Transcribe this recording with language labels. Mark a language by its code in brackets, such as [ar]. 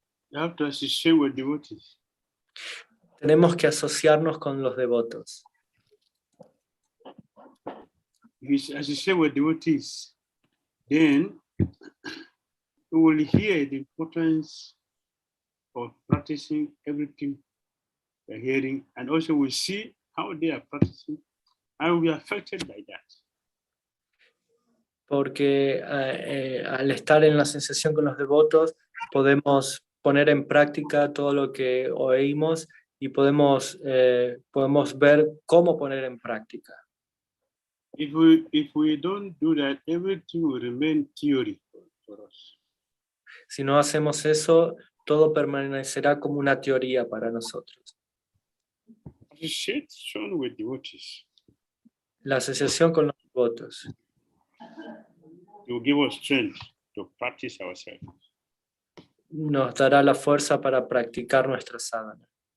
[en] You have to associate with devotees. [es] Tenemos que asociarnos con los devotos. [en] If you associate with devotees, then we will hear the importance of practicing everything we're hearing, and also we see how they are practicing and we are affected by that. [es] Porque al estar en la asociación con los devotos, podemos poner en práctica todo lo que oímos y podemos ver cómo poner en práctica. [en] If we don't do that, everything will remain theory for us. [es] Si no hacemos eso, todo permanecerá como una teoría para nosotros. [en] Association with devotees. [es] La asociación con los devotos [en] It will give us strength to practice ourselves. [es] nos dará la fuerza para practicar nuestra sadhana.